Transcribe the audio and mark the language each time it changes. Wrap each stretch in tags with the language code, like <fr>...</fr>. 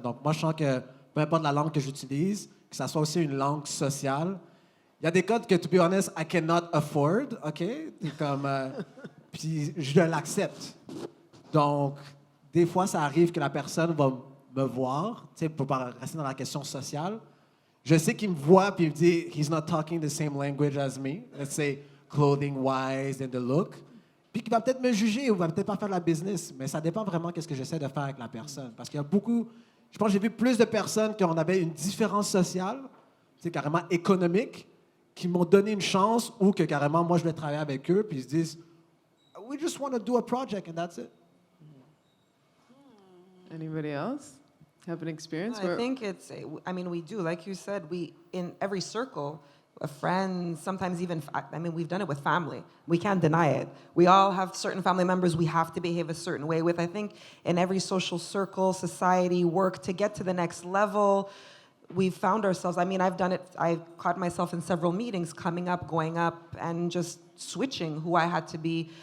<fr>Donc, moi, je sens que peu importe la langue que j'utilise, que ça soit aussi une langue sociale, il y a des codes que,</fr> <en>to be honest, I cannot afford, OK?</en> <fr>Comme, puis je l'accepte. Donc, des fois, ça arrive que la personne va me voir, tu sais, pour pas rester dans la question sociale. Je sais qu'il me voit puis il me dit,</fr> <en>he's not talking the same language as me. Let's say clothing-wise and the look.</en> <fr>Puis qu'il va peut-être me juger ou va peut-être pas faire la business. Mais ça dépend vraiment de ce que j'essaie de faire avec la personne. Parce qu'il y a beaucoup, je pense que j'ai vu plus de personnes qui avait une différence sociale, c'est carrément économique, qui m'ont donné une chance ou que carrément moi je vais travailler avec eux puis ils se disent,</fr> <en>we just want to do a project and that's it. Anybody else have an experience? I think it's, I mean, we do, like you said, we, in every circle, a friend, sometimes even, I mean, we've done it with family. We can't deny it. We all have certain family members we have to behave a certain way with. I think in every social circle, society, work, to get to the next level, we've found ourselves, I mean, I've done it, I've caught myself in several meetings, coming up, going up, and just switching who I had to be.</en>